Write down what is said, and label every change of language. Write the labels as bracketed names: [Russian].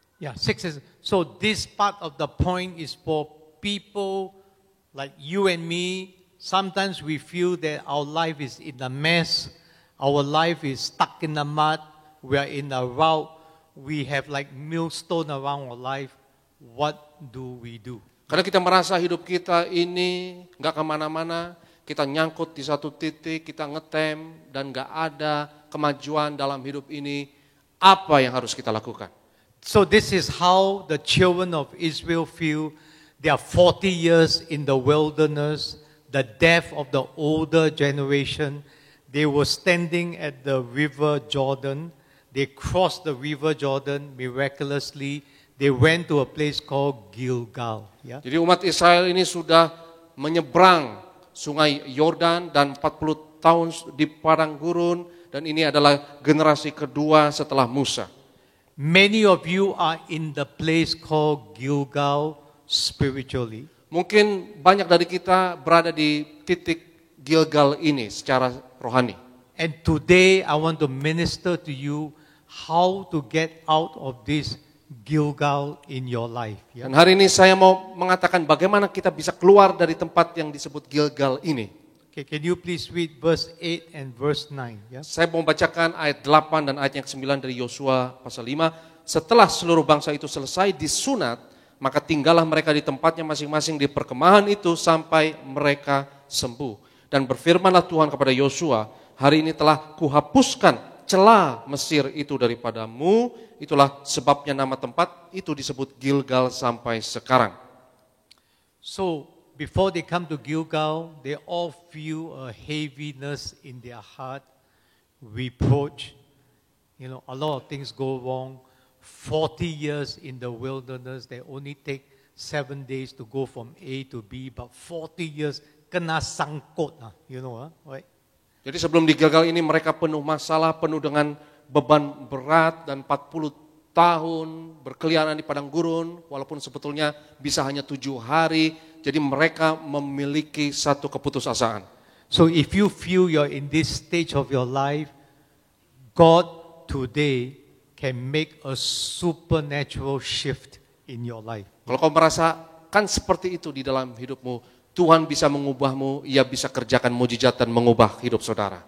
[English] Yeah, 6 is, so this part of the point is for people like you and me. Sometimes we feel that our life is in a mess, our life is stuck in the mud, we are in a route, we have like millstone around our life. What do we do? [Indonesian] Karena kita merasa hidup kita ini gak kemana-mana, kita nyangkut di satu titik, kita ngetem dan gak ada kemajuan dalam hidup ini. Apa yang harus kita lakukan? [English] So this is how the children of Israel feel. They are 40 years in the wilderness, the death of the older generation. They were standing at the river Jordan. They crossed the river Jordan miraculously. They went to a place called Gilgal. Yeah? [Indonesian] Jadi umat Israel ini sudah menyeberang sungai Yordan dan 40 tahun di padang gurun, dan ini adalah generasi kedua setelah Musa. [English] Many of you are in the place called Gilgal spiritually. [Indonesian] Mungkin banyak dari kita berada di titik Gilgal ini secara rohani. [English] And today I want to minister to you how to get out of this Gilgal in your life. Yeah? [Indonesian] Dan hari ini saya mau mengatakan bagaimana kita bisa keluar dari tempat yang disebut Gilgal ini. [English] Okay, can you please read verse 8 and verse 9? Yeah? [Indonesian] Saya mau bacakan ayat 8 dan ayat yang ke-9 dari Yosua pasal 5. Setelah seluruh bangsa itu selesai disunat, maka tinggallah mereka di tempatnya masing-masing di perkemahan itu sampai mereka sembuh. Dan berfirmanlah Tuhan kepada Yosua, hari ini telah kuhapuskan celah Mesir itu daripadamu. Itulah sebabnya nama tempat itu disebut Gilgal sampai sekarang. [English] So before they come to Gilgal, they all feel a heaviness in their heart, reproach. You know, a lot of things go wrong. 40 years in the wilderness, they only take 7 days to go from A to B, but 40 years [Malay] kena sangkut, [English] you know, right? [Indonesian] Jadi sebelum di Gilgal ini mereka penuh masalah, penuh dengan beban berat, dan 40 tahun berkeliaran di padang gurun, walaupun sebetulnya bisa hanya 7 hari, jadi mereka memiliki satu keputusasaan. [English] So if you feel you're in this stage of your life, God today can make a supernatural shift in your life. [Indonesian] Kalau kau merasakan seperti itu di dalam hidupmu, Tuhan bisa mengubahmu, Ia bisa kerjakan mujizat dan mengubah hidup saudara.